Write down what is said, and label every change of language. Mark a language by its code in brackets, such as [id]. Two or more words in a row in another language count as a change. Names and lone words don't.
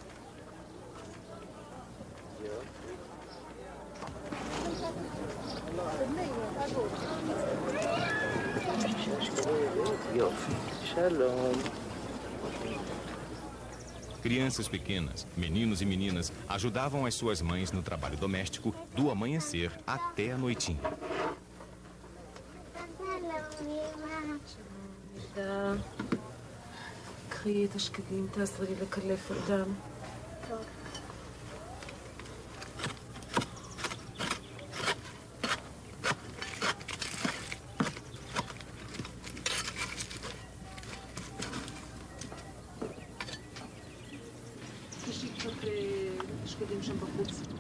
[pt] Crianças pequenas, meninos e meninas, ajudavam as suas mães no trabalho doméstico do amanhecer até a noitinha. [he] קחי את השקדים, תעזרי לקלף אותם. טוב. תשאי קצת שקדים שם בחוץ.